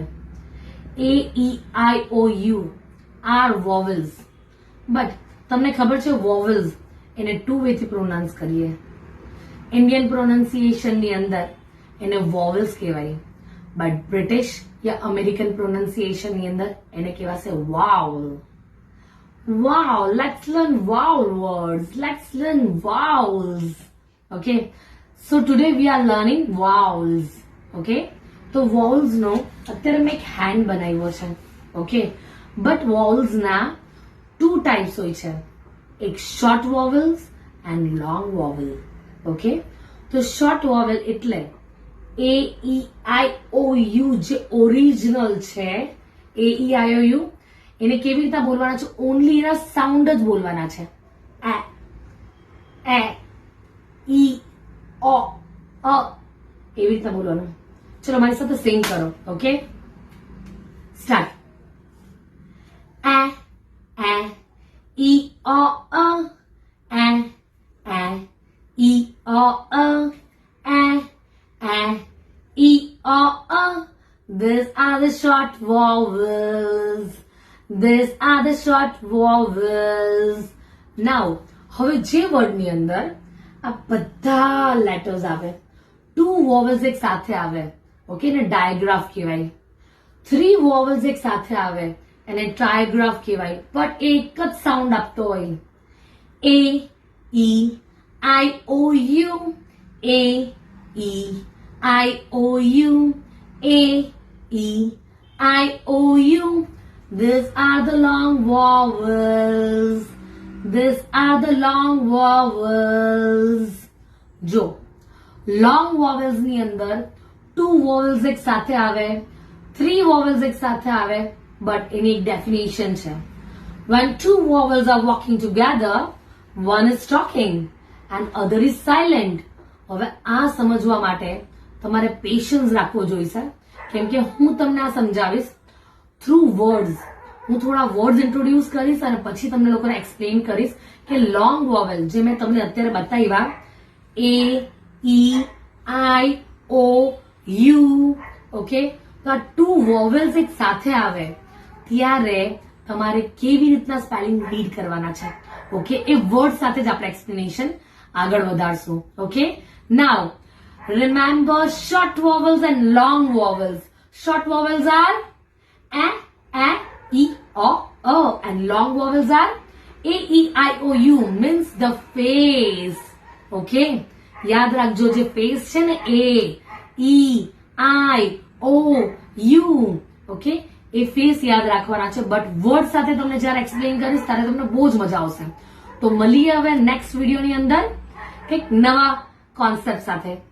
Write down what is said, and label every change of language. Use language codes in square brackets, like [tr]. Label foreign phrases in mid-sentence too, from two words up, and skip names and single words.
[en] A, E, I, O, U are vowels. [gu] બટ તમને ખબર છે વોવેલ્સ એને [en] two wayથી [gu] પ્રોનાઉન્સ કરીએ. [en] Indian pronunciationની [gu] અંદર એને વોવેલ્સ કહેવાય, બટ બ્રિટિશ યા [en] American pronunciationની [gu] અંદર એને કહેવાશે વાવલ. [en] Wow, let's learn vowel words. Let's learn vowels. Okay. So today we are learning vowels. [gu] Okay. તો vowels નો અત્યારે મેં એક hand બનાવ્યો છે. Okay. But vowels ના [en] two types [gu] હોય છે. [en] એક short vowels and long vowel. [gu] Okay. તો [en] short vowel [gu] એટલે A, E, I, O, U જે ઓરિજિનલ છે A, E, I, O, U એને કેવી રીતના બોલવાના છે? ઓનલી એના સાઉન્ડ જ બોલવાના છે. એ ઈ ઓ અ એવી રીતના બોલવાનું. ચલો મારી સાથે સિંગ કરો. [en] okay, start. [gu] એ ઈ ઓ અ એ ઈ ઓ અ એ ઈ ઓ અ. [en] These are the short vowels. These are the short vowels. Now, [gu] હવે જે વર્ડની અંદર આ બધા લેટર્સ આવે, [en] two vowels [gu] એક સાથે આવે, ઓકે, એને ડાયગ્રાફ કહેવાય. [en] three vowels [gu] એક સાથે આવે એને ટ્રાયગ્રાફ કહેવાય, બટ એક જ સાઉન્ડ આપતો હોય. [en] A, E, I, O, U. A, E, I, O, U. A, E, I, O, U. These are the long vowels. These are the long vowels. [gu] જો [en] long vowels [gu] ની અંદર [en] two vowels [gu] એક સાથે આવે, [en] three vowels [gu] એક સાથે આવે, but એની એક definition છે. [en] When two vowels are walking together, one is talking and other is silent. [gu] હવે આ સમજવા માટે તમારે પેશન્સ રાખવો જોઈશે, કેમ કે હું તમને આ સમજાવીશ [en] through words. [gu] હું થોડા વર્ડ્સ ઇન્ટ્રોડ્યુસ કરીશ અને પછી તમને લોકોને એક્સપ્લેન કરીશ કે [en] long vowel [gu] જે મેં તમને અત્યારે બતાવ્યા A, E, I, O, U. ઓકે, તો આ ટુ વોવેલ્સ એક સાથે આવે ત્યારે તમારે કેવી રીતના [en] spelling read [gu] કરવાના છે, ઓકે, એ વર્ડ સાથે જ આપણે એક્સપ્લેનેશન આગળ વધારશું. [en] okay, now remember short vowels and long vowels. Short vowels are a, E, O, O, and long vowels are A, E, I, O, U, means the face. [gu] Okay, યાદ રાખજો જે ફેસ છે ને A, E, I, O, U. ઓકે, એ ફેસ યાદ રાખવાના છે, બટ વર્ડ સાથે તમને જ્યારે એક્સપ્લેન કરીશ ત્યારે તમને બહુ જ મજા આવશે. તો મળીએ હવે [en] next videoની [gu] અંદર કંઈક નવા કોન્સેપ્ટ સાથે.